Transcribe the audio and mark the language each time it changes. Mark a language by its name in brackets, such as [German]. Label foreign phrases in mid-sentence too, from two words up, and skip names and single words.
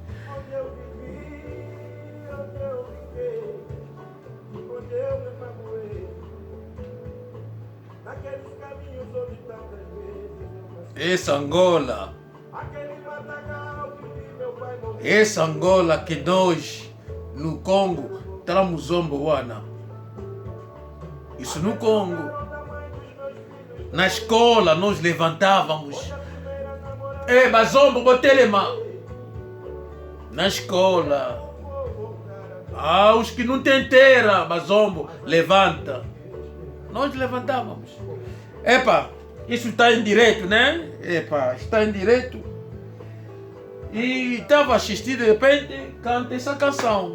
[Portuguese] Essa Angola que nós no Congo estamos [Kongo] zombo wana. [Portuguese] Isso no Congo. Na escola nós levantávamos. [Kongo] Bazombo botelema. Na escola. [Portuguese] Os que não tem terra, bazombo, levanta. Nós levantávamos. Isso está em direto, né? Está em direto. E estava assistindo, de repente, canta essa canção.